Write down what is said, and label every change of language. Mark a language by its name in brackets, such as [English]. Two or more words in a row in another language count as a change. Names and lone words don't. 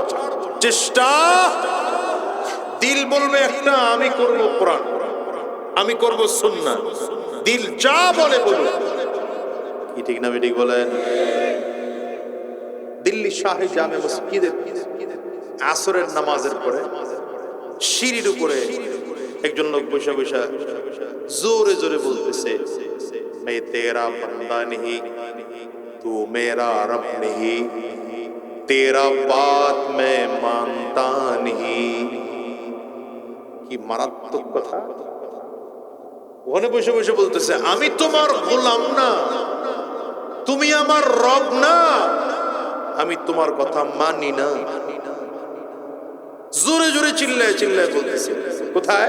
[Bangla] চেষ্টা, দিল বলবে একটা, আমি করব কোরআন, আমি করব সুন্নাহ, দিল যা বলে বলুন। কি ঠিক না বেঠিক বলেন? দিল্লি শাহে জামে মসজিদে আসরের নামাজের পরে সিঁড়ির উপরে একজন লোক বসে বসে জোরে জোরে বলতেছে, [Hindi] मैं तेरा बंदा नहीं, तू मेरा रब नहीं, तेरा बात मैं मानता नहीं। [Bangla] কি মারাত্মক কথা! ওখানে বসে বসে বলতেছে, আমি তোমার গোলাম না, তুমি আমার রব না, আমি তোমার কথা মানি না। জোরে জোরে চিল্লায় চিল্লায় বলতেছে। কোথায়?